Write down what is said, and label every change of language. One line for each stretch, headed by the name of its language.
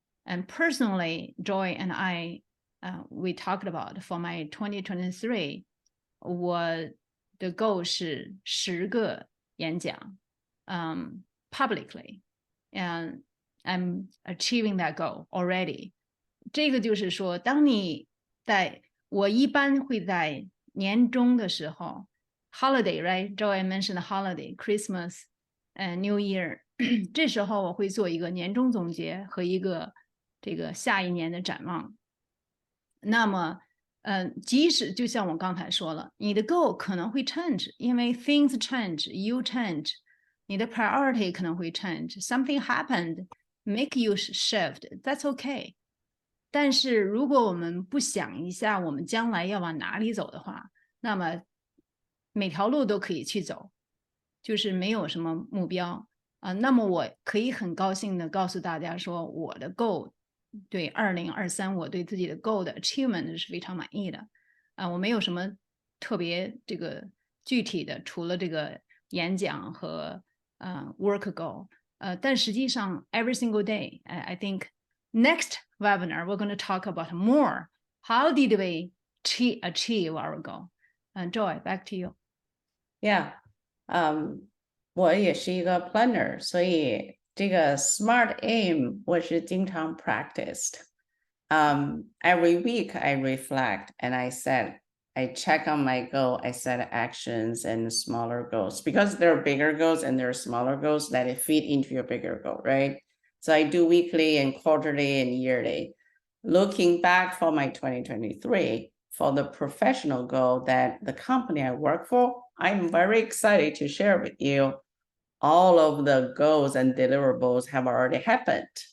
English: And personally, Joy and I, we talked about for my 2023,
Chinese: 我的 goal 是10个演讲，
English: publicly, and I'm achieving that goal already.
Chinese: 这个就是说，当你我一般会在年终的时候 ，
English: holiday, right? Joy mentioned holiday, Christmas and New Year.
Chinese: 这时候我会做一个年终总结和一个这个下一年的展望。那么，即使就像我刚才说了，你的 goal 可能会 change， 因为
English: things change, you change，
Chinese: 你的 priority 可能会 change,
English: something happened, make you shift, that's okay.
Chinese: 但是如果我们不想一下我们将来要往哪里走的话，那么每条路都可以去走，就是没有什么目标那么我可以很高兴的告诉大家说，我的 goal 对2023我对自己的 goal 的 achievement 是非常满意的我没有什么特别这个具体的，除了这个演讲和work goal 但实际上
English: every single day I think next webinar we're going to talk about more how did we achieve our goal. Joy, back to you.
Chinese: Yeah, 我也是一个 planner， 所以这个 SMART aim 我是经常 practiced.
English: Every week I reflect and I check on my goal, I set actions and smaller goals because there are bigger goals and there are smaller goals that fit into your bigger goal, right? So I do weekly and quarterly and yearly. Looking back for my 2023, for the professional goal that the company I work for, I'm very excited to share with you all of the goals and deliverables have already happened.